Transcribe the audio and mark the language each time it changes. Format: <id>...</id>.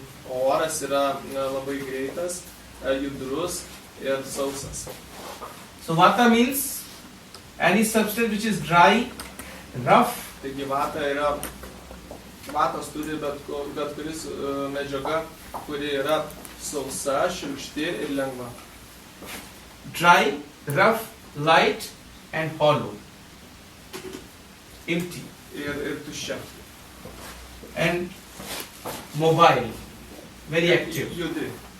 <lt>O oras yra labai greitas, judrus ir sausas.</lt> <en>So Vata means any substance which is dry, rough,</en> <lt>Taigi vata yra, vatos turi bet kuris medžiaga, kuri yra sausa, šiurkšti ir lengva.</lt> <en>dry, rough, light and hollow. Empty</en> <lt>Ir tuščia.</lt> <en>and mobile, very active.</en> <lt>Judri.</lt>